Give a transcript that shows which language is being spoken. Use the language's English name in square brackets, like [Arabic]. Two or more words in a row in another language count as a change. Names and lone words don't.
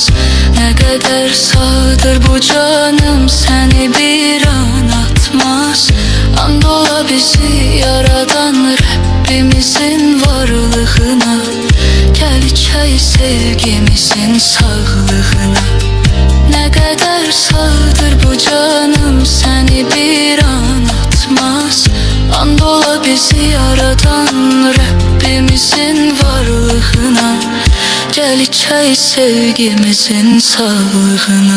[Azerbaijani] Nə qədər sağdır bu canım səni bir an atmaz. And ola bizi yaradan Rəbbimizin varlığına. Gəl içək sevgimizin sağlığına. [Turkish] Ne kadar sağdır bu canım seni bir an atmaz. And ola bizi yaradan Rabbimizin varlığına. Gel içək sevgimizin sağlığına.